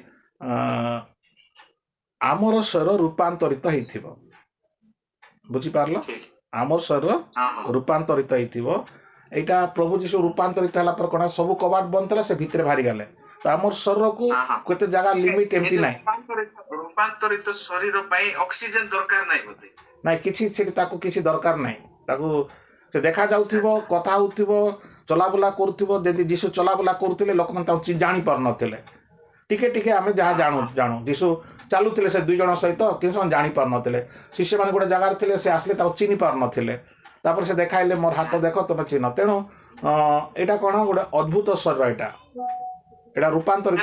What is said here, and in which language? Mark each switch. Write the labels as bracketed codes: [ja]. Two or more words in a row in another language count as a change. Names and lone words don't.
[or] ଆମର ଶରୀର ରୂପାନ୍ତରିତ ହେଇଥିବ ବୁଝିପାରିଲ ଆମର ଶରୀର ରୂପାନ୍ତରିତ ହେଇଥିବ ଏଇଟା ପ୍ରଭୁ ଯୀଶୁ ରୂପାନ୍ତରିତ ହେଲା ପର କୋନ ସବୁ କବାଟ ବନ୍ଦ ଥିଲା ସେ ଭିତରେ ବାହାରି ଗଲେ ତ ଆମର ଶରୀରକୁ କେତେ ଜାଗା ଲିମିଟ ଏମିତି ନାହିଁ ରୂପାନ୍ତରିତ ଶରୀର ପାଇଁ ଅକ୍ସିଜେନ ଦରକାର ନାହିଁ ବୋଧେ ନାଇଁ କିଛି ସେଠି ତାକୁ କିଛି ଦରକାର ନାହିଁ ତାକୁ ସେ ଦେଖା ଯାଉଥିବ କଥା ହଉଥିବ ଚଲାବୁଲା କରୁଥିବ ଯଦି ଯୀଶୁ ଚଲାବୁଲା କରୁଥିଲେ ଲୋକମାନେ ତାକୁ ଜାଣି ପାରୁନଥିଲେ ଟିକେ ଟିକେ ଆମେ ଯାହା ଜାଣୁ ଯୀଶୁ ଚାଲୁଥିଲେ ସେ ଦୁଇ ଜଣ ସହିତ କିନ୍ତୁ ସେମାନେ ଜାଣି ପାରୁନଥିଲେ ଶିଷ୍ୟମାନେ ଗୋଟେ ଜାଗାରେ ଥିଲେ ସେ ଆସିଲେ ତାକୁ ଚିହ୍ନି ପାରୁନଥିଲେ ତାପରେ ସେ ଦେଖାଇଲେ ମୋର ହାତ ଦେଖ ତମେ ଚିହ୍ନ ତେଣୁ ଏଇଟା କଣ ଗୋଟେ ଅଦ୍ଭୁତ ଶରୀର ଏଇଟା ରୂପାନ୍ତରିତ